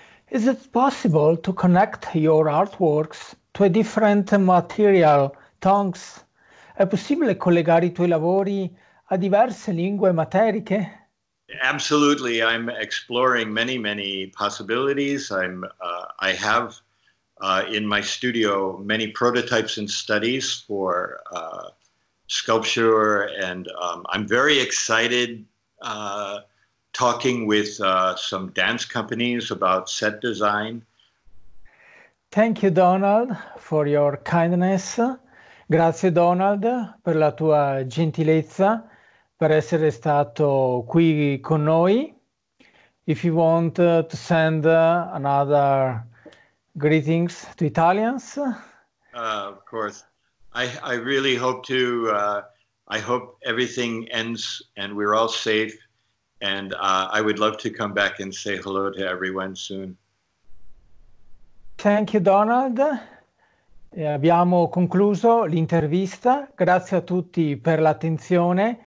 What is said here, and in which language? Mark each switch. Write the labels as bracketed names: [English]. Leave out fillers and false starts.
[English] Is it possible to connect your artworks to a different material, tongues? [Italian] È possibile collegare I tuoi lavori a diverse lingue materiche? [English] Absolutely. I'm exploring many possibilities. I have in my studio many prototypes and studies for sculpture, and I'm very excited talking with some dance companies about set design. Thank you, Donald, for your kindness. [Italian] Grazie, Donald, per la tua gentilezza, per essere stato qui con noi. [English] If you want to send another greetings to Italians. Of course. I really hope to, I hope everything ends and we're all safe. And I would love to come back and say hello to everyone soon. Thank you, Donald. [Italian] Abbiamo concluso l'intervista. Grazie a tutti per l'attenzione.